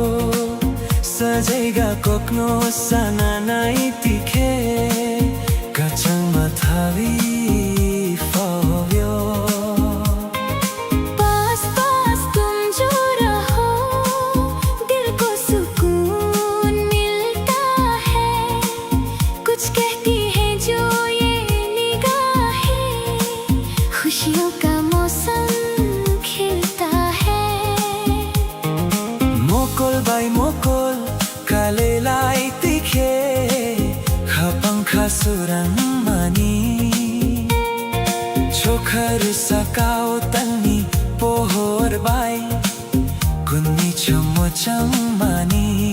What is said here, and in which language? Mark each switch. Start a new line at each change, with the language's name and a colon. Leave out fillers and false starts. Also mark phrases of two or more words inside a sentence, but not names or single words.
Kok Borok: Sajaiga kokno sananai tikhe kachang mathavi
English: for you.
Hindi: पास पास तुम जो रहो दिल को सुकून मिलता है. कुछ कहती है जो ये निगाहें, खुशियों का मौसम खिलता है.
Kok Borok: Mokol by mokol kalelai tikhe khapang khasurang mani. Chokhar sakao tani pohor bai kunni chomochang mani.